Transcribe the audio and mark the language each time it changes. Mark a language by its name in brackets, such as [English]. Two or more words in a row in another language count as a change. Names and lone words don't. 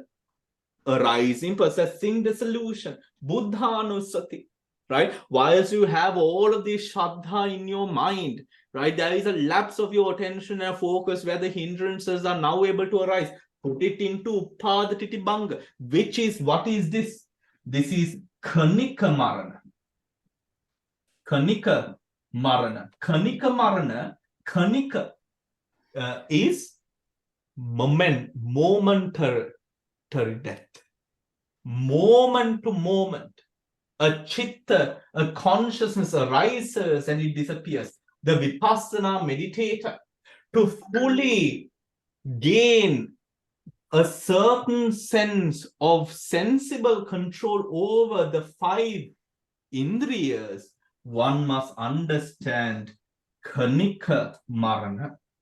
[English] Arising, possessing, dissolution, buddhanusati, right? Whilst you have all of this shraddha in your mind, right, there is a lapse of your attention and focus where the hindrances are now able to arise. Put it into [Pali] upadhatiti banga, [English] which is, what is this? This is [Pali] kanika marana. Kanika marana. Kanika marana, [English] kanika is momentary death. Moment to moment, a chitta, a consciousness arises and it disappears. The vipassana meditator, to fully gain a certain sense of sensible control over the five indriyas, one must understand [Pali] kanika marana.